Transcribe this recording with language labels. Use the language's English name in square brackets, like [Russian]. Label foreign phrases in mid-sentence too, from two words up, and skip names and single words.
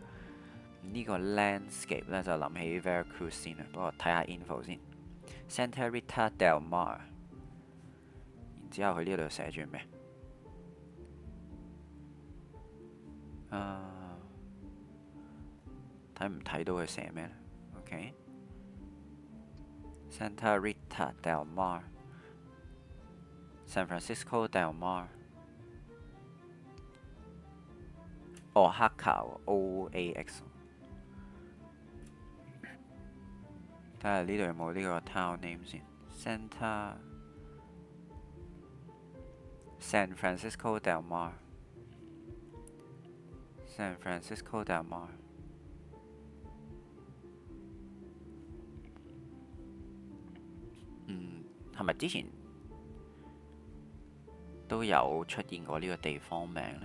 [Cantonese] 呢個 landscape 咧就諗起 Veracruz 先啦，不過睇下 info 先。Santa Rita del Mar，然之後佢呢度寫住咩？睇唔睇到佢寫咩咧 ？OK，Santa Rita del Mar，San Francisco del Mar。哦，黑球 OAX。睇下呢度有冇呢個 [English] town name [Cantonese] 先。San Francisco del Mar。San Francisco del Mar。係咪之前都有出現過呢個地方名呢？